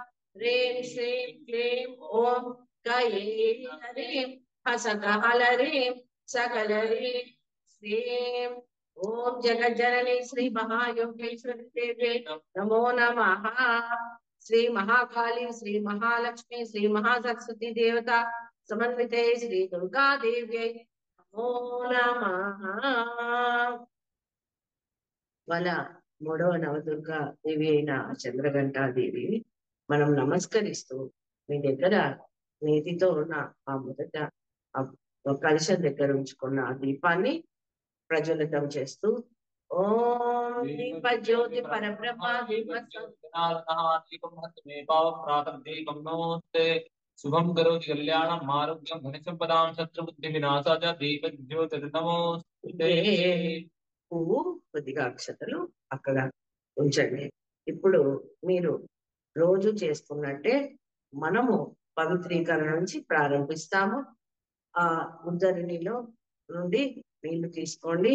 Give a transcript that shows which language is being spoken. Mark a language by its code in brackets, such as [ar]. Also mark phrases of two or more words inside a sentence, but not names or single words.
[sa] ह्रीं श्रीं क्लीं ॐ कैलीं हसकहलरीं सकलरीं श्रीं ॐ जगज्जननी श्री महायोगेश्वरी देवी नमो नमः। श्री महाकाली श्री महालक्ष्मी श्री महासरस्वती देवता समन्विते श्री दुर्गा देव्यै नमो नमः। [te] మన మూడవ నవదుర్గా దేవి అయిన చంద్రఘంటా దేవిని మనం నమస్కరిస్తూ మీ దగ్గర నేతితో ఉన్న ఆ మొదట కలశం దగ్గర ఉంచుకున్న ఆ దీపాన్ని ప్రజ్వలితం చేస్తూ [sa] ఓం దీప జ్యోతి పరబ్రహ్మ शुभम करोति कल्याणम् आरोग्यं धनसंपदां शत्रुबुद्धि विनाशाय दीपज्योतिर्नमोस्तुते। [te] పువ్వు కొద్దిగా అక్షతలు అక్కడ ఉంచండి. ఇప్పుడు మీరు రోజు చేసుకున్నట్టే మనము పవిత్రీకరణ నుంచి ప్రారంభిస్తాము. ఆ ఉద్దరిణిలో నుండి నీళ్లు తీసుకోండి.